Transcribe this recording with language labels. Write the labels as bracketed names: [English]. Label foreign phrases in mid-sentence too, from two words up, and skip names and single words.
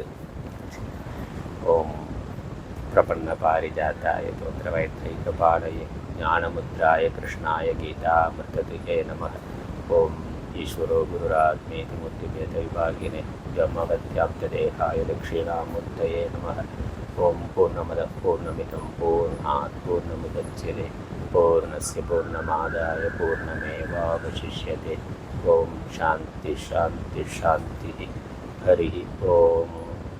[Sanskrit] ओम् प्रपन्न पारिजाताय तोत्त्रवेत्रैकपाणये ज्ञानमुद्राय कृष्णाय गीतामृतदुहे नमः. ओम् ईश्वरो गुरुरात्मेति मूर्तिभेद विभागिने व्योमवद्व्याप्तदेहाय दक्षिणामूर्तये नमः. ओम् पूर्णमदः पूर्णमिदम् पूर्णात् पूर्णमुदच्यते पूर्णस्य पूर्णमादाय पूर्णमेवावशिष्यते. ओम् शान्तिः शान्तिः शान्तिः. हरि ओम्.